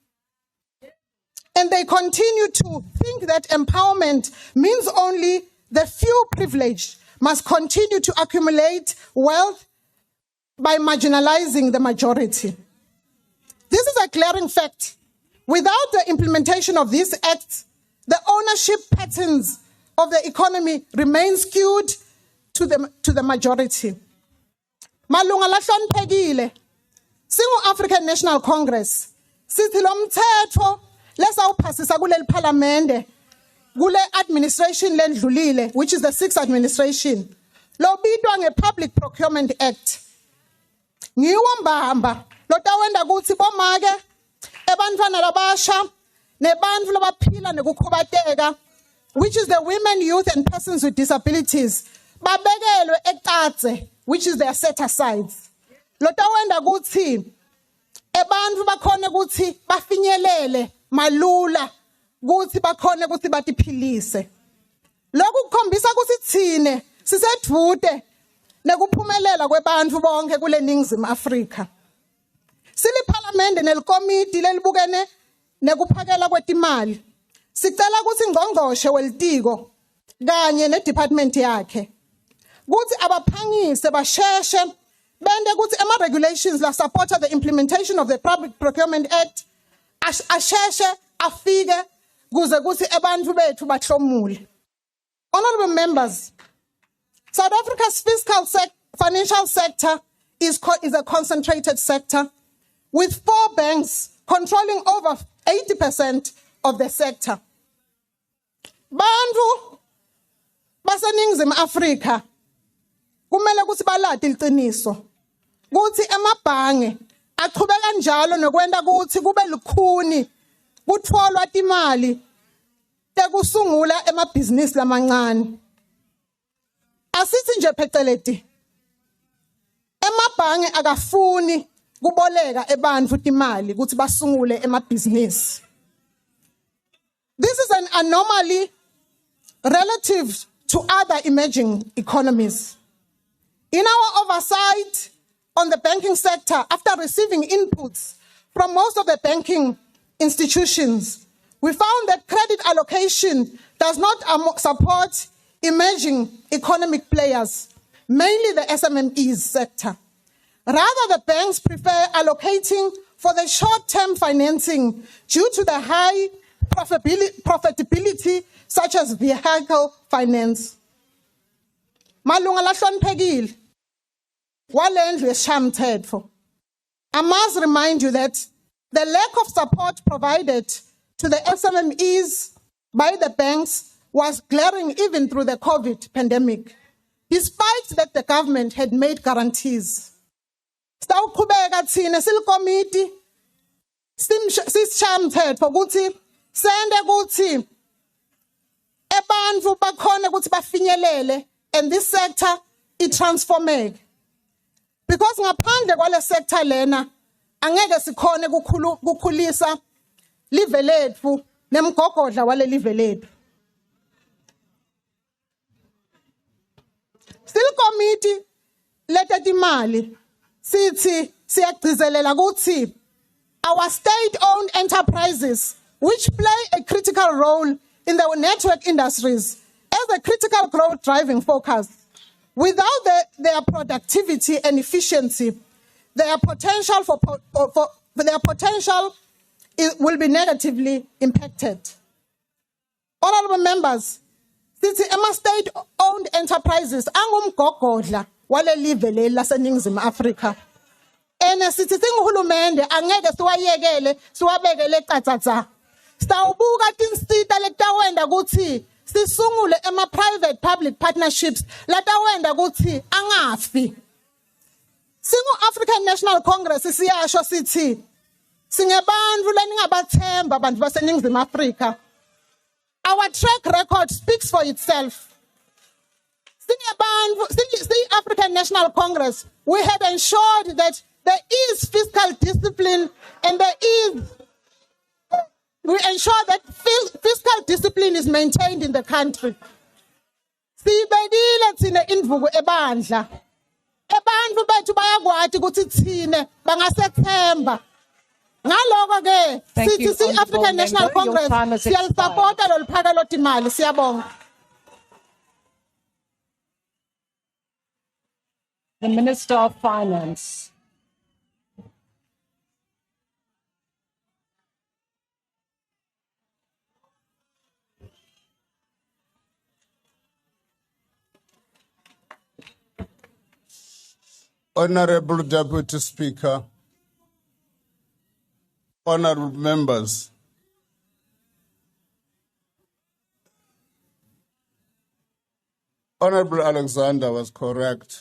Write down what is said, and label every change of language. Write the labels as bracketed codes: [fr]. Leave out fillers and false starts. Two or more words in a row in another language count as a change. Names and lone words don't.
[en] And they continue to think that empowerment means only the few privileged must continue to accumulate wealth by marginalizing the majority. This is a glaring fact. Without the implementation of these acts, the ownership patterns of the economy remain skewed to the majority. [ss] Malunga lahloniphekile, singu-African National Congress, sithi lo mthetho lesawuphasisa kuleli parliamente, kule administration lendlulile, [en] which is the 6th administration, [ss] lobitwa nge-Public Procurement Act. Ngiwo mbamba, lotawenda kutsi bomake, ebantfwana labasha, nebantfu labaphila nekukhubateka, [en] which is the women, youth, and persons with disabilities, [ss] babekelwe ekatse, [en] which is their set-asides. [ss] Lotawenda kutsi, ebantfu bakhone kutsi bafinyelele malula, kutsi bakhone kutsi batiphilise. Lokhu kukhombisa kutsi tsine sisedvude nekuphumelela kwebantfu bonke kule Ningizimu Afrika. Siliparlamente nelikomiti lelibukene nekuphakela kwetimali. Sicela kutsi ngqongqoshe welitiko kanye nedepartment yakhe kutsi abaphangise basheshe bende kutsi regulations la [en] support the implementation of the Public Procurement Act [ss] asheshe afike kuze kutsi ebantfu bethu bahlomule. [en] Honorable members, South Africa's financial sector is a concentrated sector with 4 banks controlling over 80% of the sector. [ss] Bantu baseNingizimu Afrika kumele kuthi balade iqiniso kuthi emabhange aqhubeka njalo nokwenda kuthi kube lukhuni kutfolwa imali tekusungula emabhizinisi lamancane. Asithi nje pheceleti emabhange akafuni kuboleka ebantfu imali ukuthi basungule emabhizinisi. [en] This is an anomaly relative to other emerging economies. In our oversight on the banking sector, after receiving inputs from most of the banking institutions, we found that credit allocation does not support emerging economic players, mainly the SMMEs sector. Rather, the banks prefer allocating for the short-term financing due to the high profitability, such as vehicle finance. [ss] Malunga la hloniphekile, walendlu yesishayamithetho. [en] I must remind you that the lack of support provided to the SMMEs by the banks was glaring even through the COVID pandemic, despite that the government had made guarantees. [ss] Sawuqhubeka thina silikomiti sisishayamithetho ukuthi sende ukuthi ebantfu bakhona ukuthi bafinyelele [en] and this sector [ss] itransformeke. Because ngaphandle kwale sector lena angeke sikhone kukhulisa live lethu nemgogodla wale live lethu. Silikomiti leta timali sithi siyagcizelela ukuthi [en] our state-owned enterprises, which play a critical role in the network industries as a critical growth driving focus, without their productivity and efficiency, their potential will be negatively impacted. Honorable members, [ss] sithi ema [en] state-owned enterprises [ss] angumgogodla wale live leli laseNingizimu Afrika. Sithi singuhulumende angeke siwayekele siwabekele eqathatha. Sitawubuka tinsita letawenda ukuthi sisungule ema- [en] private public partnerships [ss] latawenda ukuthi angafi. Singu-African National Congress siyasho sithi singebantfu leningabathemba bantu baseNingizimu Afrika. [en] Our track record speaks for itself. African National Congress, we have ensured that there is fiscal discipline and we ensure that fiscal discipline is maintained in the country. [ss] Sibekile thina indvuku ebandla. Ebantfu bethu bayakwati ukuthi thina bangasethemba. Ngaloko ke sithi African National Congress siyalisupporta loluphaka lotimali siyabonga. [en] The Minister of Finance. Honorable Deputy Speaker, honorable members, Honorable Alexander was correct.